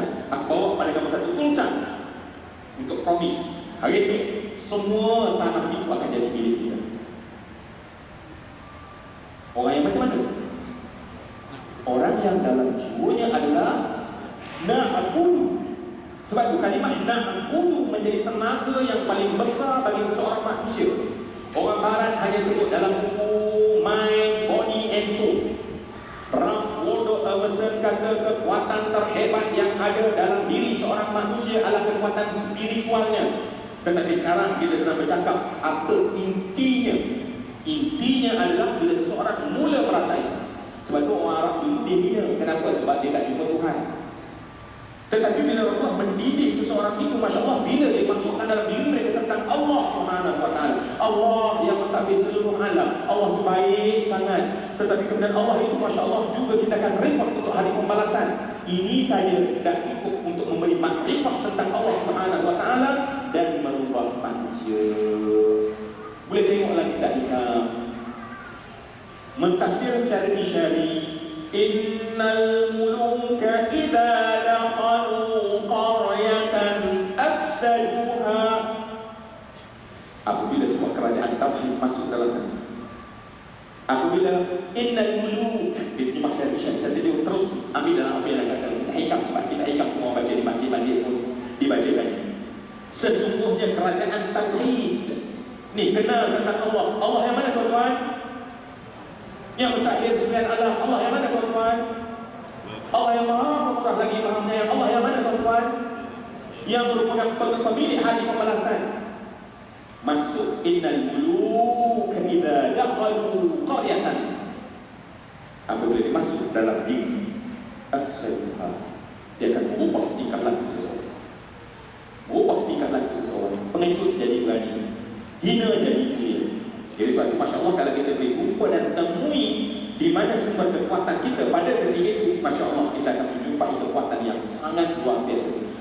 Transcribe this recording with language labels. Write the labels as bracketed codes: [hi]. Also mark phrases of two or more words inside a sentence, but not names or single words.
[ms] Aku bawa pada kamu satu puncak untuk promise. Hari esok semua tanah itu akan jadi milik kita. Orang yang macam mana? Orang yang dalam jiwanya adalah na'budu. Sebab itu kalimah na'budu menjadi tenaga yang paling besar bagi seseorang manusia. Orang barat hanya sebut dalam buku Mind, Body and Soul. Ralph Waldo Emerson kata kekuatan terhebat yang ada dalam diri seorang manusia adalah kekuatan spiritualnya. Tetapi sekarang kita sedang bercakap apa intinya. Intinya adalah bila seseorang mula merasai. Sebab itu orang Arab dulu dia hina. Kenapa? Sebab dia tak jumpa Tuhan. Tetapi bila Rasulullah mendidik seseorang itu, [ar] ما شاء الله, [ms] bila dia masukkan dalam diri mereka tentang Allah SWT, Allah yang mentadbir seluruh alam, Allah itu baik sangat. Tetapi kemudian Allah itu, [ar] ما شاء الله, [ms] juga kita akan report untuk hari pembalasan. Ini saja dah cukup untuk memberi makrifat tentang Allah SWT dan merubah manusia. Boleh tengoklah kita mentafsir secara isyari. [ar] إن الملوك إذا دخلوا قرية أفسدوها. [ms] Apabila sebuah kerajaan tauhid masuk dalam hati, apabila [ar] إن الملوك [ms] itu maksud isyari, saya terus ambil dalam apa yang dikatakan kita hikam, sebab kita hikam semua baca di masjid-masjid pun dibaca lagi. Sesungguhnya kerajaan tauhid ni kenal tentang Allah. Allah yang mana tuan-tuan? Yang mentadbir sekalian alam. Allah yang mana tuan-tuan? Allah yang maha pemurah lagi maha penyayang. Allah yang mana tuan-tuan? Yang merupakan pemilik hari pembalasan. Masuk [ar] إن الملوك إذا دخلوا قرية. [ms] Apabila dia masuk dalam diri afsaduha, dia akan mengubah tingkah laku seseorang. Mengubah tingkah laku seseorang. Pengecut jadi berani, hina jadi mulia. Jadi sebab itu [ar] ما شاء الله [ms] kalau kita boleh jumpa dan temui di mana sumber kekuatan kita pada ketika itu, [ar] ما شاء الله [ms] kita akan menjumpai kekuatan yang sangat luar biasa.